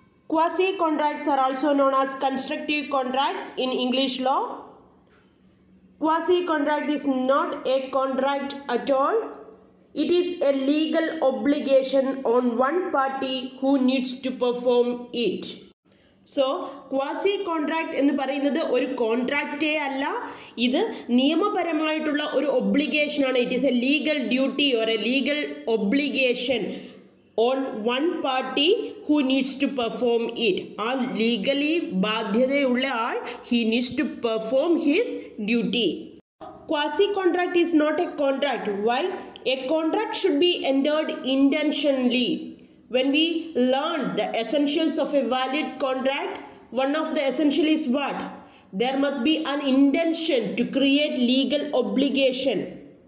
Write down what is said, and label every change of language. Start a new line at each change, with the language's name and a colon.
English: Quasi-contracts are also known as constructive contracts in English law. Quasi-contract is not a contract at all. It is a legal obligation on one party who needs to perform it.
Malayalam: So quasi contract എന്ന് പറയുന്നത് ഒരു കോൺട്രാക്റ്റേ അല്ല, ഇത് നിയമപരമായിട്ടുള്ള ഒരു ഒബ്ലിഗേഷനാണ്.
English: It is a legal duty or a legal obligation on one party who needs to perform it.
Malayalam: ആ legally ബാധ്യതയുള്ള all
English: He needs to perform his duty. Quasi contract is not a contract. Why? A contract should be entered intentionally. When we learn the essentials of a valid contract, one of the essential is what? There must be an intention to create legal obligation.